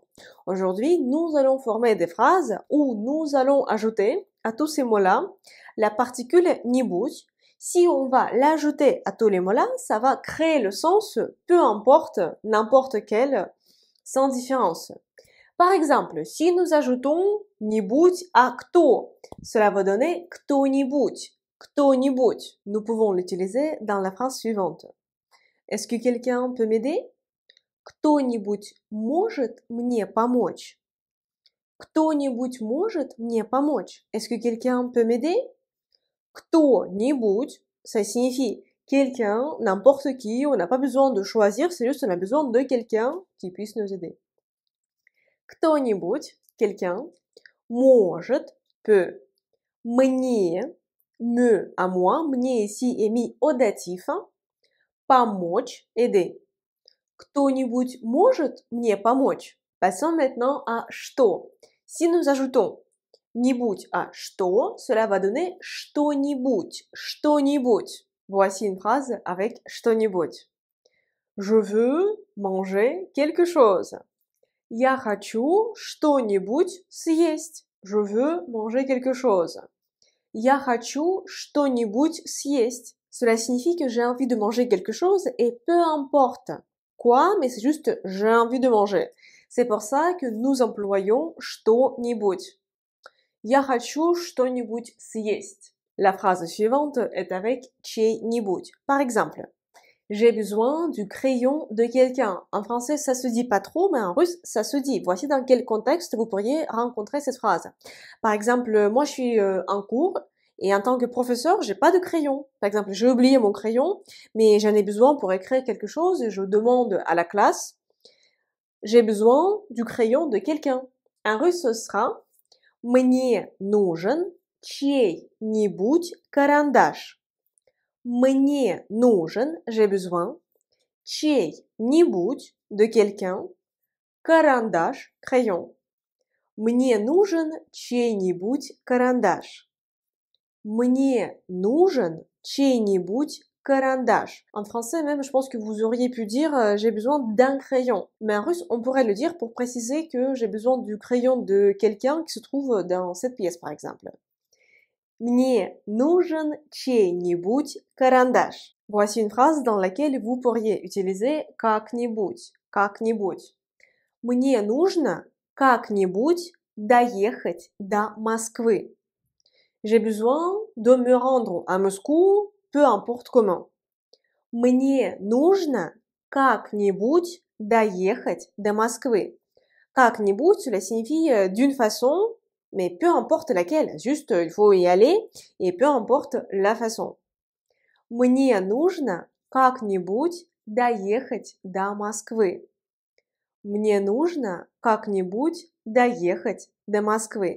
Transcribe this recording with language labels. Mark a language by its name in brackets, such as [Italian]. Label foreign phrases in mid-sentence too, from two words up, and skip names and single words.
[French] Aujourd'hui, nous allons former des phrases où nous allons ajouter à tous ces mots-là la particule нибудь. Si on va l'ajouter à tous les mots-là, ça va créer le sens peu importe, n'importe quel, sans différence. Par exemple, si nous ajoutons нибудь à кто, cela va donner [Russian] кто-нибудь, кто-нибудь. [French] Nous pouvons l'utiliser dans la phrase suivante. Est-ce que quelqu'un peut m'aider? [Russian] Кто-нибудь может мне помочь? Кто-нибудь может мне помочь? [French] Est-ce que quelqu'un peut m'aider? [Russian] Кто-нибудь, [French] ça signifie quelqu'un, n'importe qui, on n'a pas besoin de choisir, c'est juste on a besoin de quelqu'un qui puisse nous aider. [Russian] Кто-нибудь, [French] quelqu'un, может, peut, мне, me, à moi, мне ici est mis au datif, [Russian] помочь, aider. Кто-нибудь может мне помочь? [French] Passons maintenant à что. Si nous ajoutons нибудь à что, cela va donner [Russian] что-нибудь, что-нибудь. [French] Voici une phrase avec что-нибудь. Je veux manger quelque chose. [Russian] Я хочу что-нибудь съесть. [French] Je veux manger quelque chose. [Russian] Я хочу что-нибудь съесть. [French] Cela signifie que j'ai envie de manger quelque chose et peu importe quoi, mais c'est juste j'ai envie de manger. C'est pour ça que nous employons что-нибудь. [Russian] Я хочу что-нибудь съесть. [French] La phrase suivante est avec чей-нибудь. Par exemple, j'ai besoin du crayon de quelqu'un. En français, ça se dit pas trop, mais en russe, ça se dit. Voici dans quel contexte vous pourriez rencontrer cette phrase. Par exemple, moi, je suis en cours et en tant que professeur, j'ai pas de crayon. Par exemple, j'ai oublié mon crayon, mais j'en ai besoin pour écrire quelque chose et je demande à la classe, j'ai besoin du crayon de quelqu'un. En russe, ce sera [Russian] мне нужен чей-нибудь карандаш. Мне нужен, [French] j'ai besoin, [Russian] чей-нибудь, [French] de quelqu'un, карандаш, crayon. [Russian] Мне нужен чей-нибудь карандаш. Мне нужен чей-нибудь карандаш. [French] En français même, je pense que vous auriez pu dire j'ai besoin d'un crayon. Mais en russe, on pourrait le dire pour préciser que j'ai besoin du crayon de quelqu'un qui se trouve dans cette pièce, par exemple. [Russian] Мне нужен чей-нибудь карандаш. [French] Voici une phrase dans laquelle vous pourriez utiliser [Russian] как-нибудь. как-нибудь. Мне нужно как-нибудь доехать до Москвы. [French] J'ai besoin de me rendre à Moscou, peu importe comment. [Russian] Мне нужно как-нибудь доехать до Москвы. Как-нибудь, [French] cela signifie d'une façon, mais peu importe laquelle. Juste, il faut y aller et peu importe la façon. [Russian] Мне нужно как-нибудь доехать до Москвы. Мне нужно как-нибудь доехать до Москвы.